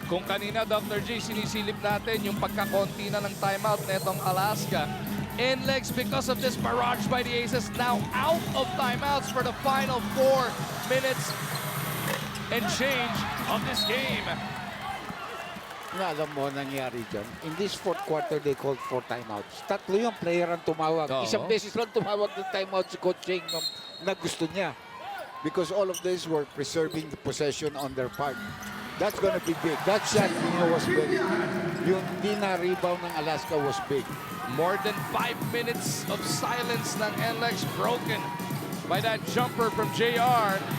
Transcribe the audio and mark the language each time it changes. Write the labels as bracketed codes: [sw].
[tl] Kung kanina, Dr. J, sinisilip natin yung pagkakonti na ng timeout netong Alaska. [en] NLEX, because of this barrage by the Aces, now out of timeouts for the final 4 minutes and change of this game. [tl] Na alam mo nangyari dyan. [en] In this fourth quarter, they called 4 timeouts. [tl] Tatlo yung player ang tumawag. Oo. Isang beses lang tumawag ng timeout si Coach Cheng na gusto niya. [en] Because all of this were preserving the possession on their part. That's gonna be big. That shot, was big. Yung di na rebound ng Alaska was big. More than 5 minutes of silence ng NLEX broken by that jumper from JR.